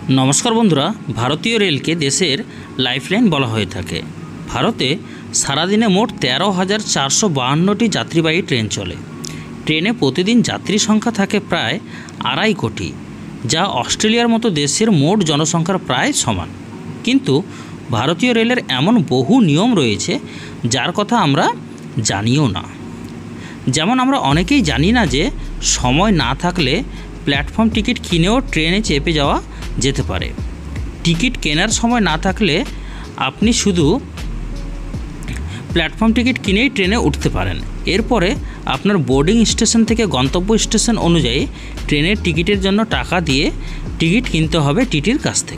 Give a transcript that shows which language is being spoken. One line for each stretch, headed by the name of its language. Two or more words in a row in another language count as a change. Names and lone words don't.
Bangla: নমস্কার বন্ধুরা ভারতীয় রেল কে দেশের লাইফলাইন বলা হয়ে থাকে। ভারতে সারাদিনে মোট 13,452টি যাত্রীবাহী ট্রেন চলে। ট্রেনে প্রতিদিন যাত্রী সংখ্যা থাকে প্রায় 2.5 কোটি, যা অস্ট্রেলিয়ার মতো দেশের মোট জনসংখ্যার প্রায় সমান। কিন্তু ভারতীয় রেলের এমন বহু নিয়ম রয়েছে যার কথা আমরা জানিও না। যেমন আমরা অনেকেই জানি না যে সময় না থাকলে প্ল্যাটফর্ম টিকিট কিনেও ট্রেনে চেপে যাওয়া যেতে পারে। টিকিট কেনার সময় না থাকলে আপনি শুধু প্ল্যাটফর্ম টিকিট কিনেই ট্রেনে উঠতে পারেন। এরপরে আপনার বোর্ডিং স্টেশন থেকে গন্তব্য স্টেশন অনুযায়ী ট্রেনের টিকিটের জন্য টাকা দিয়ে টিকিট কিনতে হবে টিটির কাছ থেকে।